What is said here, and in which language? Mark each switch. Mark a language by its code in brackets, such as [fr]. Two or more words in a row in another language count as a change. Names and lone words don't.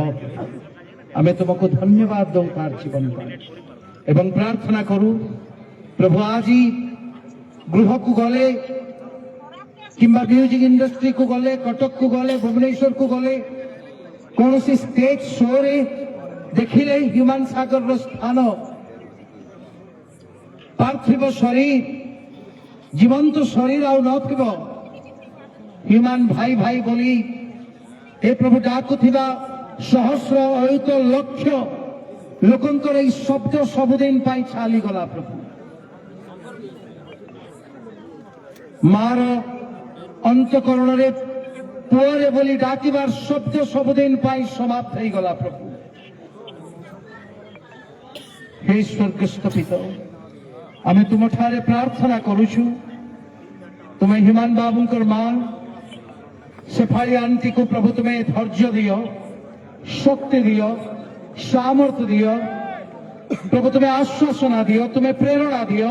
[or] ଆମେ ତୁମକୁ ଧନ୍ୟବାଦ ଦେଉ ତାର ଜୀବନ ପାଇଁ ଏବଂ ପ୍ରାର୍ଥନା କରୁ ପ୍ରଭୁ ଆଜି ଗୃହକୁ ଗଲେ କିମ୍ବା ମ୍ୟୁଜିକ୍ ଇଣ୍ଡଷ୍ଟ୍ରିକୁ ଗଲେ, କଟକକୁ ଗଲେ, ଭୁବନେଶ୍ୱରକୁ ଗଲେ, କୌଣସି ଷ୍ଟେଜ୍ ଶୋରେ ଦେଖିଲେ ହ୍ୟୁମାନ ସାଗରର ସ୍ଥାନ ପାର୍ଥିବ ଶରୀର, ଜୀବନ୍ତ ଶରୀର ଆଉ ନଥିବ। ହ୍ୟୁମାନ ଭାଇ ଭାଇ ବୋଲି ହେ ପ୍ରଭୁ ଡାକୁଥିବା ସହସ୍ର ଅଯୁତ ଲକ୍ଷ ଲୋକଙ୍କର ଏଇ ଶବ୍ଦ ସବୁଦିନ ପାଇଁ ଚାଲି ଗଲା। प्रभु ମାର ଅନ୍ତଃକରଣରେ ପୁଅରେ ବୋଲି ଡାକିବାର ଶବ୍ଦ ସବୁଦିନ ପାଇଁ ସମାପ୍ତ ହେଇଗଲା ପ୍ରଭୁ। ହେ ସ୍ୱର୍ଗସ୍ଥ ପିତା, ଆମେ ତୁମଠାରେ ପ୍ରାର୍ଥନା କରୁଛୁ, ତୁମେ ହିମାନ ବାବୁଙ୍କର ମା ସେଫାଳି ଆଣ୍ଟିକୁ ପ୍ରଭୁ ତୁମେ ଧୈର୍ଯ୍ୟ ଦିଅ, ଶକ୍ତି ଦିଅ, ସାମର୍ଥ୍ୟ ଦିଅ ପ୍ରଭୁ, ତୁମେ ଆଶ୍ୱାସନା ଦିଅ, ତୁମେ ପ୍ରେରଣା ଦିଅ।